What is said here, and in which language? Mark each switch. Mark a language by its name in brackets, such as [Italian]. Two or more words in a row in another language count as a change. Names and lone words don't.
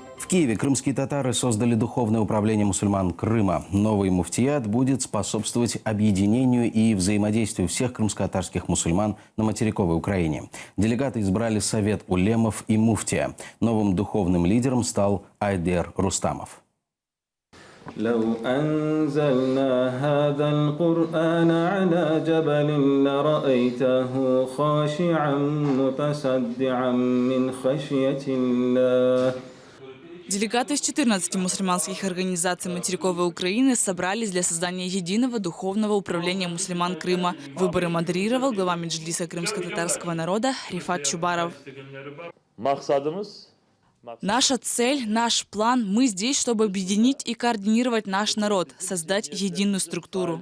[Russian] В Киеве крымские татары создали духовное управление мусульман Крыма. Новый муфтият будет способствовать объединению и взаимодействию всех крымско-татарских мусульман на материковой Украине. Делегаты избрали совет улемов и муфтия. Новым духовным лидером стал Айдер Рустамов. [Arabic] لو أنزلنا هذا القرآن على جبل لرأيته خاشعا متصدعا من خشية الله. [Russian] Делегаты из 14 мусульманских организаций материковой Украины собрались для создания единого духовного управления мусульман Крыма. Выборы модерировал глава Меджлиса крымско-татарского народа Рифат Чубаров. Наша цель, наш план – мы здесь, чтобы объединить и координировать наш народ, создать единую структуру.